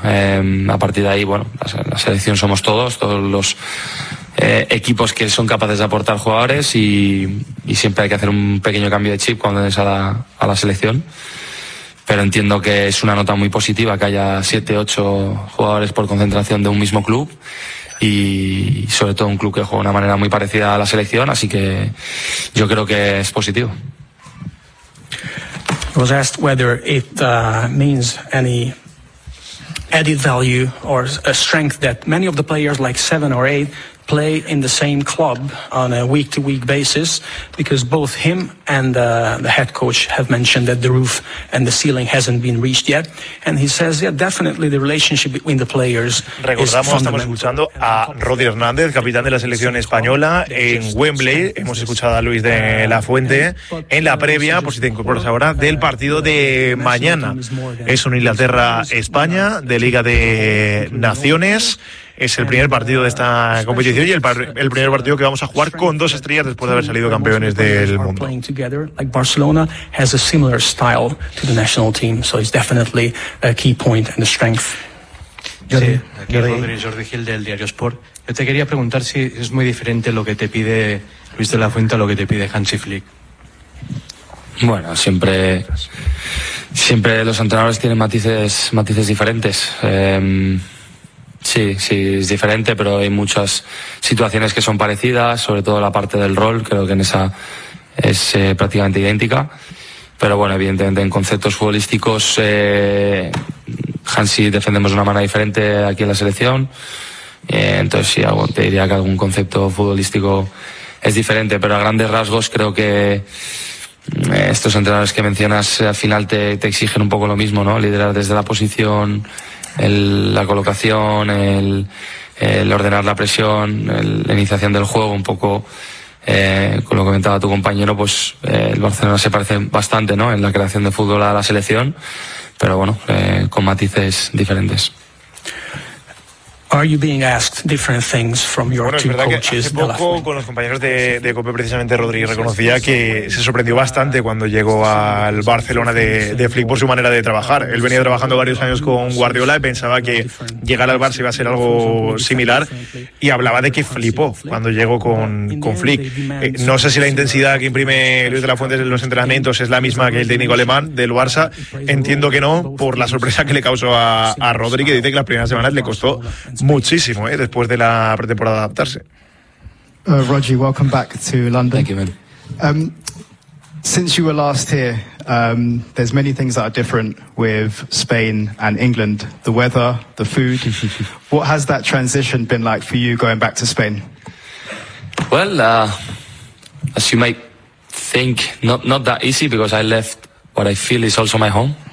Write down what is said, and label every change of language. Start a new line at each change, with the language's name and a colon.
Spanish: A partir de ahí, bueno, la selección somos todos los equipos que son capaces de aportar jugadores y siempre hay que hacer un pequeño cambio de chip cuando entres a la selección. Pero entiendo que es una nota muy positiva que haya 7-8 jugadores por concentración de un mismo club y sobre todo un club que juega de una manera muy parecida a la selección, así que yo creo que es positivo.
English: I was asked whether it means any added value or a strength that many of the players, like 7 or 8, play in the same club on a week-to-week basis, because both him and the head coach have mentioned that the roof and the ceiling hasn't been reached yet. And he says, yeah, definitely the relationship between the players is fundamental.
Spanish: Estamos escuchando a Rodri Hernández, capitán de la selección española en Wembley. Hemos escuchado a Luis de la Fuente en la previa, por si te incorporas ahora, del partido de mañana. Es un Inglaterra-España de Liga de Naciones. Es el primer partido de esta competición y el primer partido que vamos a jugar con dos estrellas después de haber salido campeones del mundo.
English: Like Barcelona has a similar style to the national team, so it's definitely a key point and a strength.
Spanish: Sí, aquí Rodri, Jordi Gil del Diario Sport. Yo te quería preguntar si es muy diferente lo que te pide Luis de la Fuente a lo que te pide Hansi Flick. Bueno, siempre los entrenadores tienen matices diferentes. Sí, es diferente, pero hay muchas situaciones que son parecidas, sobre todo la parte del rol, creo que en esa es prácticamente idéntica. Pero bueno, evidentemente en conceptos futbolísticos, Hansi defendemos de una manera diferente aquí en la selección. Entonces sí, te diría que algún concepto futbolístico es diferente, pero a grandes rasgos creo que estos entrenadores que mencionas al final te exigen un poco lo mismo, ¿no? Liderar desde la posición, la colocación, el ordenar la presión, la iniciación del juego, un poco con lo que comentaba tu compañero, pues el Barcelona se parece bastante, ¿no?, en la creación de fútbol a la selección, pero bueno, con matices diferentes.
English: Are you being asked different things from your
Spanish: bueno,
English: two coaches?
Spanish: Bueno, es verdad que hace poco con los compañeros de COPE, precisamente Rodríguez reconocía que se sorprendió bastante cuando llegó al Barcelona de Flick por su manera de trabajar. Él venía trabajando varios años con Guardiola y pensaba que llegar al Barça iba a ser algo similar, y hablaba de que flipó cuando llegó con Flick. No sé si la intensidad que imprime Luis de la Fuente en los entrenamientos es la misma que el técnico alemán del Barça. Entiendo que no, por la sorpresa que le causó a Rodríguez, que dice que las primeras semanas le costó muchísimo, después de la pretemporada adaptarse.
English: Roger, welcome back to London. Thank you, man. Since you were last here, there's many things that are different with Spain and England. The weather, the food. What has that transition been like for you going back to Spain? Well, as you might think, not that easy, because I left what I feel is also my home.